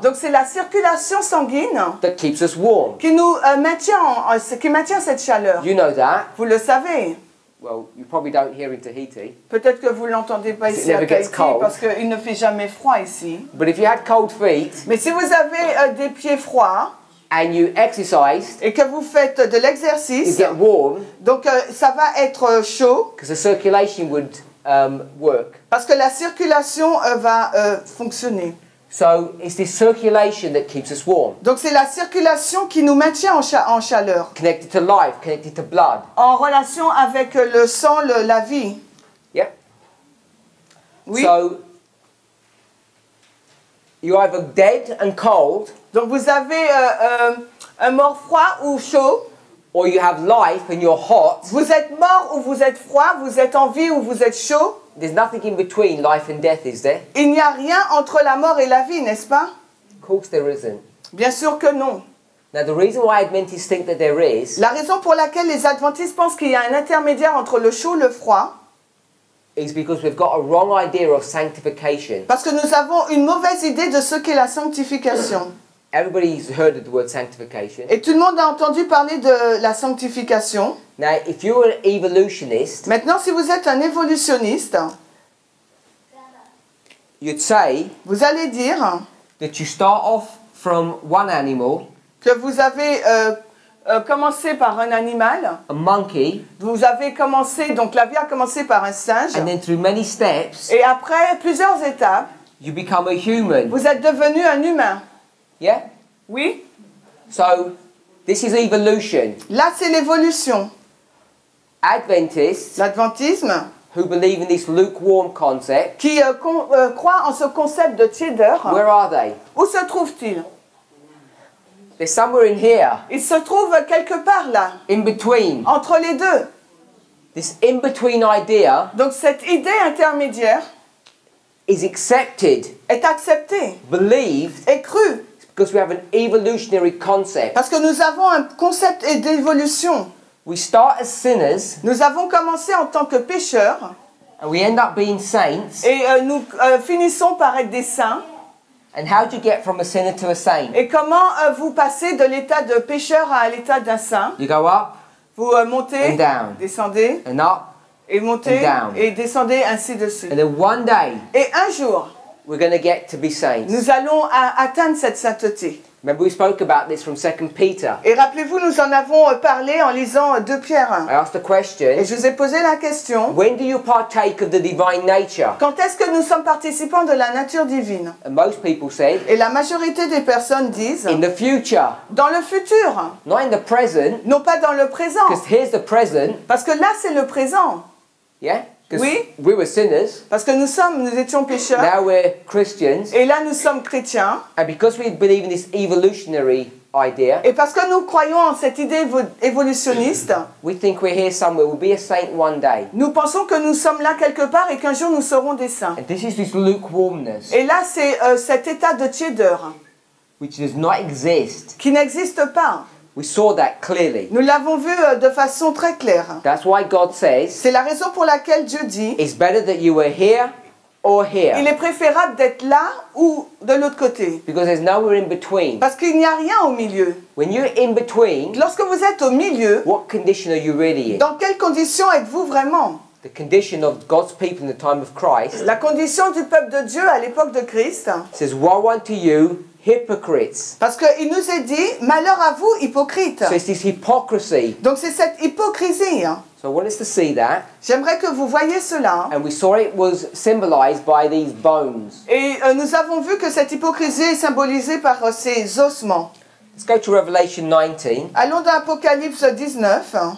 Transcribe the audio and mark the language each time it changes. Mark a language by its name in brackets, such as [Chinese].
[French] Donc c'est la circulation sanguine [English] that keeps us warm. [French] qui nous maintient cette chaleur. [English] You know that. [French] Vous le savez. [English] Well, you probably don't here in Tahiti. [French] Peut-être que vous ne l'entendez pas [English] It [French] ici à [English] never gets [French] Tahiti [English] cold. [French] parce qu'il ne fait jamais froid ici. [English] But if you had cold feet [French] Mais si vous avez des pieds froids [English] and you exercised, [French] et que vous faites de [English] you [French] l'exercice, [English] get warm [French] donc ça va être chaud [English] because the circulation would work. [French] parce que la circulation va fonctionner. [English] So it's this circulation that keeps us warm. [French] Donc c'est la circulation qui nous maintient en chaleur, [English] Connected to life, connected to blood. [French] en relation avec le sang, la vie. [English] Yep. [French] Oui. [English] So you're either dead and cold, [French] Donc vous avez un mort froid ou chaud. [English] or you have life and you're hot. [French] Vous êtes mort ou vous êtes froid, vous êtes en vie ou vous êtes chaud. [English] There's nothing in between life and death, is there? [French] Il n'y a rien entre la mort et la vie, n'est-ce pas? [English] Of course there isn't. [French] Bien sûr que non. [English] Now the reason why Adventists think that there is [French] La raison pour laquelle les adventistes pensent qu'il y a un intermédiaire entre le chaud et le froid, [English] is because we've got a wrong idea of sanctification. [French] parce que nous avons une mauvaise idée de ce qu'est la sanctification. [English] everybody's heard of the word sanctification. [French] Et tout le monde a entendu parler de la sanctification. [English] Now, if you're an evolutionist, [French] Maintenant, si vous êtes un évolutionniste, [English] you'd say [French] vous allez dire [English] that you start off from one animal, [French] que vous avez commencé par un animal, [English] a monkey, [French] vous avez commencé, donc la vie a commencé par un singe, [English] and then through many steps, [French] et après plusieurs étapes, [English] you become a human. [French] vous êtes devenu un humain. [English] Yeah? [French] Oui? [English] So, this is evolution. [French] Là, c'est l'évolution. [English] Adventists [French] L'adventisme, [English] who believe in this lukewarm concept, [French] qui croit en ce concept de tiédeur, [English] where are they? [French] où se trouve-t-il? [English] They're somewhere in here, [French] Il se trouve quelque part là, [English] in between. [French] entre les deux. [English] This in-between idea [French] Donc cette idée intermédiaire [English] is accepted, [French] est acceptée [English] believed, [French] et crue, [English] because we have an evolutionary concept. [French] parce que nous avons un concept d'évolution. [English] We start as sinners, [French] Nous avons commencé en tant que pécheurs [English] and we end up being saints. [French] et nous finissons par être des saints. [English] And how do you get from a sinner to a saint? [French] Et comment vous passez de l'état de pécheur à l'état d'un saint? [English] You go up [French] Vous montez, [English] and down, [French] descendez, [English] and up, [French] et montez, [English] and down. [French] et descendez, ainsi de suite. [English] and then one day [French] Et un jour, [English] we're going to get to be saints. [French] nous allons atteindre cette sainteté. [English] Remember we spoke about this from 2 Peter. [French] Et rappelez-vous, nous en avons parlé en lisant 2 Pierre 1. [English] I asked the question, [French] Et je vous ai posé la question, [English] when do you partake of the divine nature? [French] quand est-ce que nous sommes participants de la nature divine? [English] And most people said, [French] Et la majorité des personnes disent, [English] in the future, [French] dans le futur, [English] not in the present, [French] non pas dans le présent. [English] because here's the present, [French] Parce que là, c'est le présent. [English] yeah? Because [French] Oui. [English] we were sinners, [French] Parce que nous étions pécheurs. [English] now we're Christians, [French] Et là, nous sommes chrétiens. [English] and because we believe in this evolutionary idea, [French] Et parce que nous croyons en cette idée évolutionniste, [English] we think we're here somewhere, we'll be a saint one day. [French] nous pensons que nous sommes là quelque part et qu'un jour nous serons des saints. [English] And this is this lukewarmness, [French] Et là, c'est cet état de tiédeur [English] which does not exist. [French] qui n'existe pas. [English] We saw that clearly. [French] Nous l'avons vu de façon très claire. [English] That's why God says, [French] C'est la raison pour laquelle Dieu dit, [English] it's better that you were here or [French] il [English] here, [French] est préférable d'être là ou de l'autre côté. [English] because there's nowhere in between. [French] Parce qu'il n'y a rien au milieu. [English] When you're in between, [French] Lorsque vous êtes au milieu, [English] what condition are you really in? [French] dans quelles conditions êtes-vous vraiment? [English] The condition of God's people in the time of Christ [French] La condition du peuple de Dieu à l'époque de Christ, [English] says, woe unto you, hypocrites. [French] parce qu'il nous est dit, malheur à vous, hypocrites. [English] So it's this hypocrisy. [French] Donc c'est cette hypocrisie. [English] So I want us to see that. [French] J'aimerais que vous voyiez cela. [English] And we saw it was symbolized by these bones. [French] Et nous avons vu que cette hypocrisie est symbolisée par ces ossements. [English] Let's go to Revelation 19. [French] Allons dans Apocalypse 19.